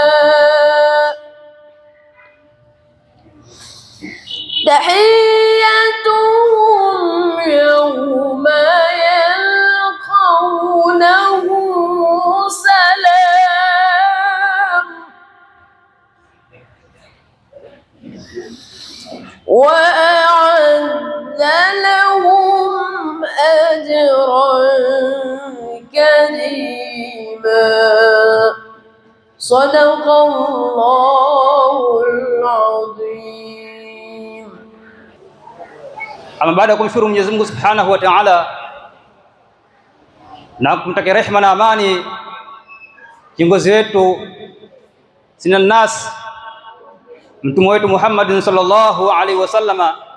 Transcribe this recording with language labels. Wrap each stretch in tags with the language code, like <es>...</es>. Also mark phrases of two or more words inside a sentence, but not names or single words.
<ar>تحيتهم يوم يلقونه سلام وأعد لهم أجرا كريما. صدق الله العظيم.</ar> <sw>Ama baada ya kumshukuru Mwenyezi Mungu</sw> <ar>سبحانه وتعالى</ar> <sw>na kumtakia rehema na amani kiongozi wetu Sinan Nas mtume wetu Muhammad</sw> <ar>صلى الله عليه وسلم,</ar>